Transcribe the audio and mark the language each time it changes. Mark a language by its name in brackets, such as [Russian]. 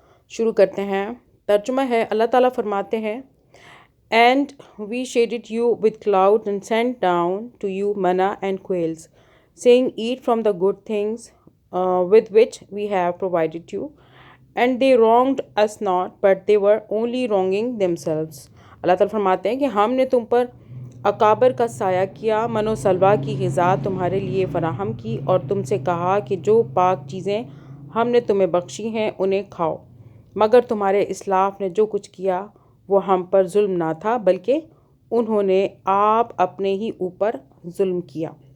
[Urdu] شروع کرتے ہیں۔ ترجمہ ہے، اللہ تعالیٰ فرماتے [English] ہیں "And we shaded you with clouds and sent down to you manna and quails, saying, Eat from the good things with which we have provided you. And they wronged us not, but they were only wronging themselves." [Urdu] اللہ تعالیٰ فرماتے ہیں کہ ہم نے تم پر اکابر کا سایہ کیا، من و سلوہ کی غذا تمہارے لیے فراہم کی، اور تم سے کہا کہ جو پاک چیزیں ہم نے تمہیں بخشی ہیں انہیں کھاؤ، مگر تمہارے اسلاف نے جو کچھ کیا وہ ہم پر ظلم نہ تھا بلکہ انہوں نے آپ اپنے ہی اوپر ظلم کیا۔